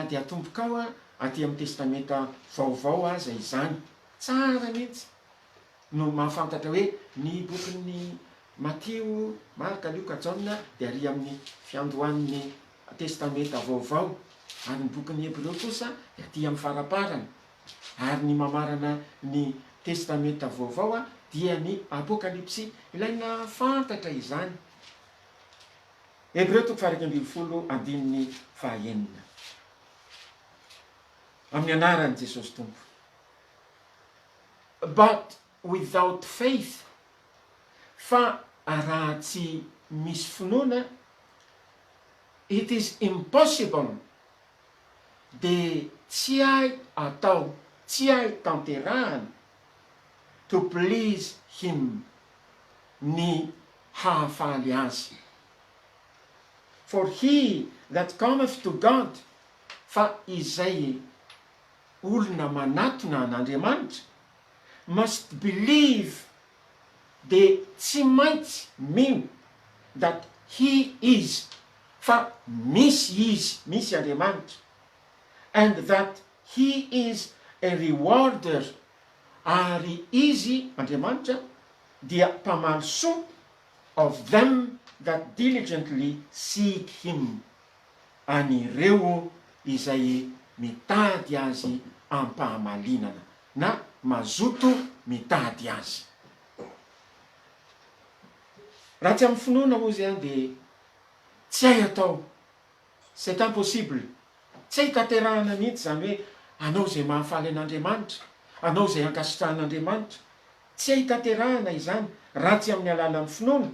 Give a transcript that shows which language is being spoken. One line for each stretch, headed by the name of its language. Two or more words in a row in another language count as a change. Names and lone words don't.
Malagasy: dia atomboka ao aty amin'ny testamenta vaovao aza izany, tsara mihitsy no mahafantatra hoe ny bokin'ny Matio, Marka, Luka, Jaona dia ary amin'ny fiandohan'ny testamenta vaovao, ary ny bokin'ny Hebreo kosa dia aty amin'ny faraparana, ary ny mamarana ny testamenta vaovao dia ny apokalipsy. Ilaina fantatra izany. Hebreo 2:1 andininy 9. Amin'ny anaran'i Jesosy Tompo.
English: But without faith,
Malagasy: fa raha tsy misy finoana,
English: it is impossible,
Malagasy: de tsy hay atao, tsy hay tanterahana,
English: to please him,
Malagasy: ny hahafaly azy.
English: For he that cometh to God,
Malagasy: fa izay olona manatona an'Andriamanitra,
English: must believe,
Malagasy: de tsy maintsy mino,
English: that he is,
Malagasy: fa misy izy, misy Andriamanitra,
English: and that he is a rewarder,
Malagasy: ary izy Andriamanitra dia mpamaly soa
English: of them that diligently seek him,
Malagasy: an'ireo izay mitady azy ampahamalinana, na mazoto mitady azy. Raha tsy amin'ny finoana moa zany dia tsy hay atao,
French: c'est impossible,
Malagasy: tsy hay tanterahana mihitsy zany hoe anao zay mahafaly an'Andriamanitra, anao zay ankasitrahan'Andriamanitra, tsy hay tanterahana izany raha tsy amin'ny alalan'ny finoana.